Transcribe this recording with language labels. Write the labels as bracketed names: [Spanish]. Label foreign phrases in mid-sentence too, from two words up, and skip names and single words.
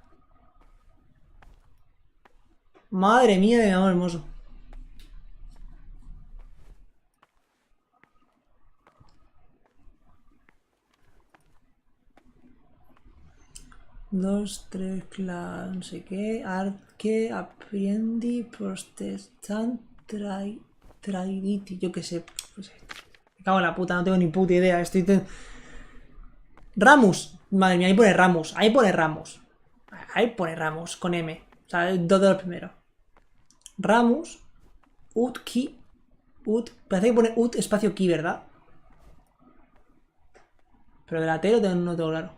[Spanish] Madre mía de mi amor hermoso. Dos, tres, claro, no sé qué. Arque, apriendi, protestant, traiditi. Yo qué sé. Pues, me cago en la puta, no tengo ni puta idea. Ramus. Madre mía, ahí pone Ramus. Ahí pone Ramus. Ahí pone Ramus con M. O sea, dos de los primeros. Ramus. Ut, ki. Ut. Parece que pone ut espacio ki, ¿verdad? Pero de la T no tengo claro.